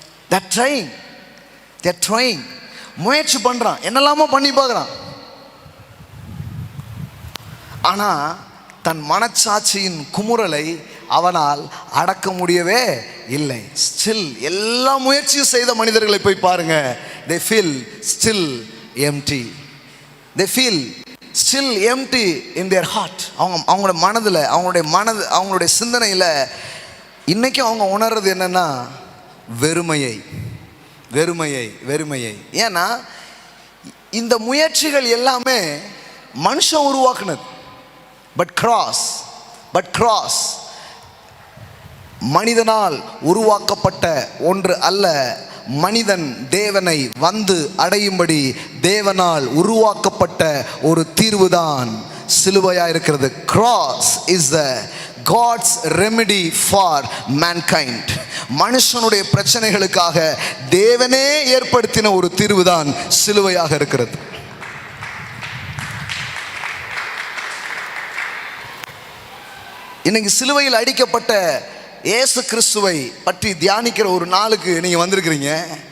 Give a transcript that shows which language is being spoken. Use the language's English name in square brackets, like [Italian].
[English] They're trying. [Tamil] முயற்சி பண்றான், என்னெல்லாமோ பண்ணி பார்க்குறான். ஆனா தன் மனச்சாட்சியின் குமுறலை அவனால் அடக்க முடியவே இல்லை. ஸ்டில் எல்லா முயற்சியும் செய்த மனிதர்களை போய் பாருங்க, [English] they feel still empty. They feel still empty in their heart. [Tamil] அவங்களோட மனதில், அவங்களுடைய சிந்தனையில் இன்னைக்கும் அவங்க உணர்றது என்னன்னா, வெறுமையை, வெறுமையை, வெறுமையை. ஏன்னா இந்த முயற்சிகள் எல்லாமே மனுஷன் உருவாக்குனது. பட் கிராஸ் மனிதனால் உருவாக்கப்பட்ட ஒன்று அல்ல. மனிதன் தேவனை அடையும்படி தேவனால் உருவாக்கப்பட்ட ஒரு தீர்வுதான் சிலுவையா இருக்கிறது. [English] Cross is the God's remedy for mankind. [Tamil] மனுஷனுடைய பிரச்சனைகளுக்காக தேவனே ஏற்படுத்தின ஒரு தீர்வுதான் சிலுவையாக இருக்கிறது. இன்னைக்கு சிலுவையில் அடிக்கப்பட்ட இயேசு கிறிஸ்துவை பற்றி தியானிக்கிற ஒரு நாளுக்கு நீங்க வந்திருக்கிறீங்க.